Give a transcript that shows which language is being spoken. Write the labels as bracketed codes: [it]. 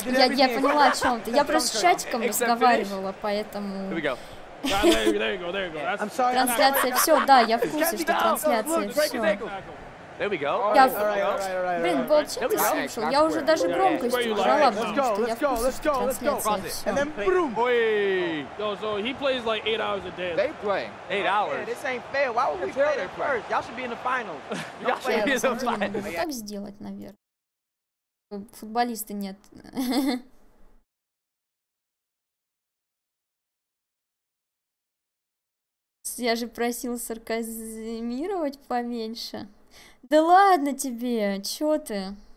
[ru] Я поняла, о чем ты. Я просто с чатиком разговаривала, поэтому... Трансляция, все, да, я в курсе, что трансляция, все. [en] There we go. [ru] Блин, волчек ты слушал? Я уже даже громкость убрала, потому что я в курсе [en] And then boom. Yo, so he plays like 8 hours a day. They play 8 hours. Yeah, this ain't fair. Why would we play there first? Y'all should be in the finals. Y'all should be in the finals. [ru] Вот так сделать, наверное. Футболиста нет. Я же просил сарказмировать поменьше. Да ладно тебе, чё ты?